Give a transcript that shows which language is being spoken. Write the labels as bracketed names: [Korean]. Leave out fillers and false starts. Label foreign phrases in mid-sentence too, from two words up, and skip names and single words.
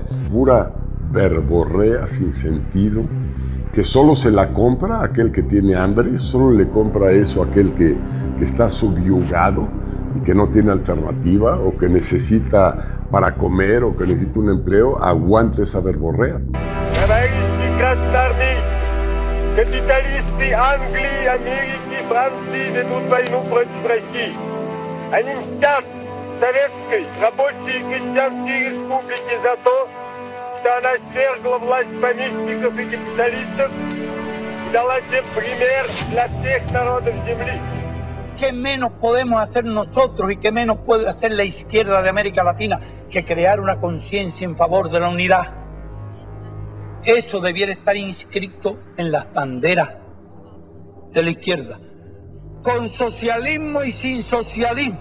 [Spanish] Pura verborrea sin sentido, que solo se la compra aquel que tiene hambre, solo le compra eso a aquel que está subyugado y que no tiene alternativa o que necesita para comer o que necesita un empleo, aguante esa verborrea. [Russian] Капиталисты Англии, Америки, Франции ведут войну против России. Они мстят советской, рабочей и крестьянской республике за то, что она свергла власть помещиков и капиталистов и дала тем пример для всех народов земли. [Spanish] ¿Qué menos podemos hacer nosotros y qué menos puede hacer la izquierda de América Latina que crear una conciencia en favor de la unidad? Eso debiera estar inscrito en las banderas de la izquierda, con socialismo y sin socialismo.